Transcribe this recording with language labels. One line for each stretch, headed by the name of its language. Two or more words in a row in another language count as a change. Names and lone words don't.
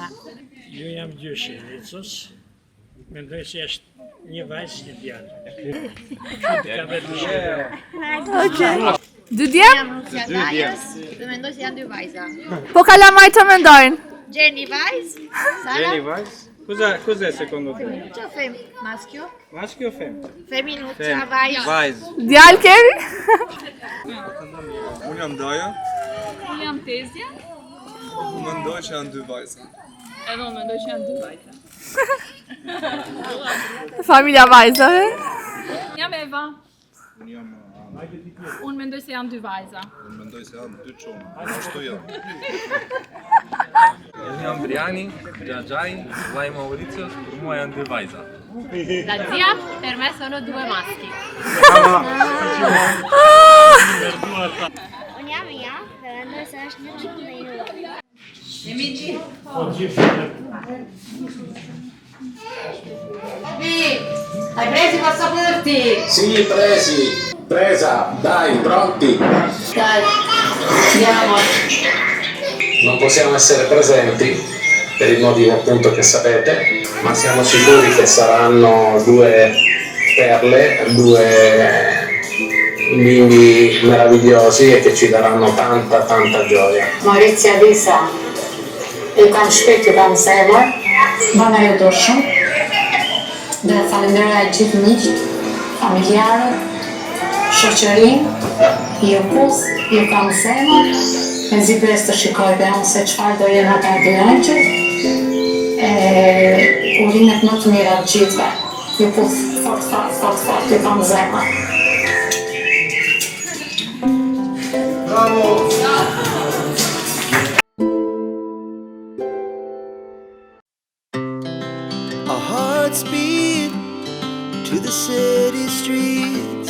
Albanian: Ju jam gjyshi, Licos. Mendoj se është një vajzë një djalë. Ka vetë një. Dy djem? Dhe mendoj se janë dy vajza. Po kalamaj të mendojnë. Gjeni vajzë, Sara.
Italian: Cos'è secondo te?
Albanian: Që fem? Maschio?
Italian: Maschio o femmina? Femminuccia,
Albanian: vajzë. Vajzë. Djalë keni? Unë jam Daja. Unë jam Tezja. Unë mendoj që janë dy vajza. Edhe unë mendoj që janë dy vajza. Familja vajzave. Jam Eva. Unë jam Unë mendoj se janë dy vajza. Unë mendoj se janë dy çuna. Ashtu jam. Unë jam Briani, Gjagjaj, vllai Mauricios, për mua janë dy vajza.
Italian: La zia, per me sono due maschi.
Albanian: Unë jam Mia dhe mendoj se është një çunë dhe një vajzë.
Italian: Hai preso i passaporti? Sì, presi. Presa, dai, pronti. Dai, andiamo. Non possiamo essere presenti per il motivo appunto che sapete, ma siamo sicuri che saranno due perle, due bimbi meravigliosi e che ci daranno tanta gioia.
Albanian: Mauricia Disa, ju kam shpejt, ju kam zemër, bana ju do shumë, dhe falenderoj gjithë miqt, familjarët, shoqërinë, ju kus, ju kam zemër, me zi pres të shikoj dhe unë se qëfar do jenë ata dy ëngjël, urinet më të mira të gjithëve, ju kus fort, ju kam zemër.
English: Our hearts beat to the city streets.